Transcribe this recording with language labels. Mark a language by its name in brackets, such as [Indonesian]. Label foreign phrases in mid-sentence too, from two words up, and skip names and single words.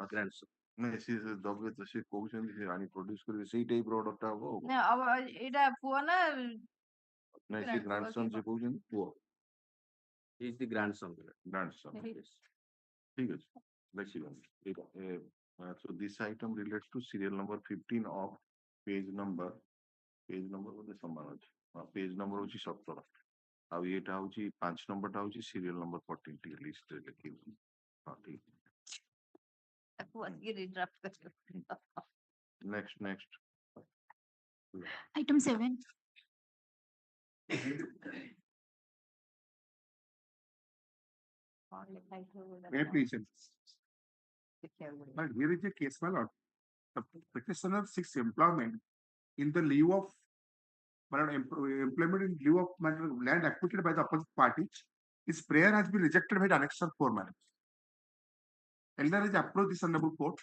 [English] grand son [Odia] ନାଇଁ ସେ ଦବେ ତ ସେ କହୁଛନ୍ତି ସେ ଆଣି ପ୍ରଡ୍ୟୁସ କରିବେ ସେଇ ଟାଇପ ର ଅର୍ଡର ଟା ହବ ଆଉ ନା ଆଉ ଏଇଟା ପୁଅ ନା ନାଇଁ ସେ ଗ୍ରାଣ୍ଡସନ ସେ କହୁଛନ୍ତି ପୁଅ [English] is the grand son [Odia] ଗ୍ରାଣ୍ଡସନ ଠିକ ଅଛି ଦେଖିବା [English] so this item relates to serial number 15 of page number [Odia] ବୋଧେ ସମାନ ଅଛି [English] page number [Odia] ହଉଛି 17 ଆଉ ଏଇଟା ହଉଛି 5 number ଟା ହଉଛି [English] serial number [Odia] 14 ଟିକେ list ରେ ଲେଖିବି ହଁ ଠିକ ତାକୁ ଆଜି ରିଡ୍ରାଫ୍ଟ କରିବ [English] next Item 7. [Odia] କଣ ଲେଖା ହେଇଥିବ [English] May I please? But here is a case, my lord. The petitioner seeks employment in the lieu of employment in lieu of land acquitted by the opposite parties. His prayer has been rejected by the annexure 4 matters. Elder has approached this honorable court.